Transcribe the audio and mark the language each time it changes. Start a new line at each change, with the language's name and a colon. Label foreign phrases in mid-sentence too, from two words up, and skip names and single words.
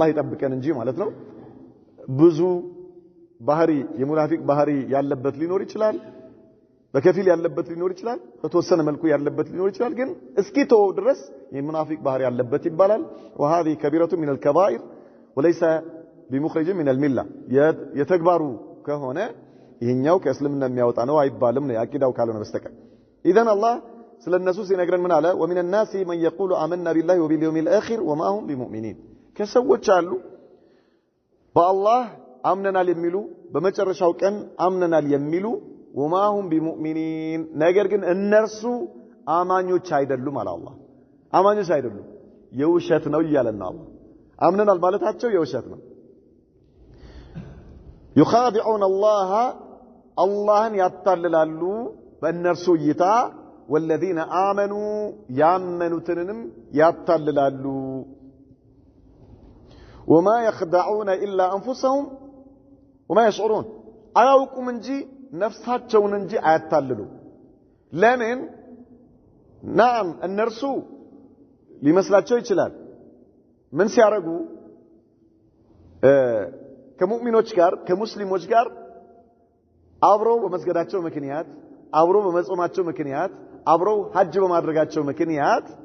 Amharic: ይጠብቀን እንጂ ማለት ነው ብዙ ባህሪ የሙናፊቅ ባህሪ ያለበት ሊኖር ይችላል በከፊል ያለበት ሊኖር ይችላል በተወሰነ መልኩ ያለበት ሊኖር ይችላል ግን እስኪ ተው ድረስ የሙናፊቅ ባህሪ ያለበት ይባላል
Arabic: وهذه كبيرة من الكبائر وليس بمخرج من المله
Amharic: የተግባሩ ከሆነ ይሄኛው ከእስልምና የሚያወጣ ነው አይባልም ነው ያቂዳው ካልሆነ በስተቀር
Arabic: اذا الله
Amharic: ስለነሱ ሲነግረን ምን አለ
Arabic: ومن الناس من يقول آمنا بالله وباليوم الآخر وما هم بمؤمنين
Amharic: ከሰዎች አሉ በአላህ አምነናል የሚሉ በመጨረሻው ቀን አምነናል የሚሉ
Arabic: وما هم بمؤمنين
Amharic: ነገር ግን እነርሱ አማኞች አይደሉም አለ አላህ አማኞች አይደሉም የውሸት ነው ይያለና አላህ አምነናል ማለታቸው የውሸት ነው
Arabic: يخادعون الله
Amharic: اللهን ያታልላሉ በእነርሱ እይታ
Arabic: والذين آمنوا
Amharic: ያመኑትንም ያታልላሉ
Arabic: وما يخدعون إلا أنفسهم وما يشعرون
Amharic: አያውቁም እንጂ ነፍሳቸውን እንጂ አያታልሉ ለምን ናም እነርሱ ሊመስላቸው ይችላል ምን ሲያረጉ ከሙእሚኖች ጋር ከሙስሊሞች ጋር አብረው በመስገዳቸው ምክንያት አብረው በመጾማቸው ምክንያት አብረው ሐጅ በማድረጋቸው ምክንያት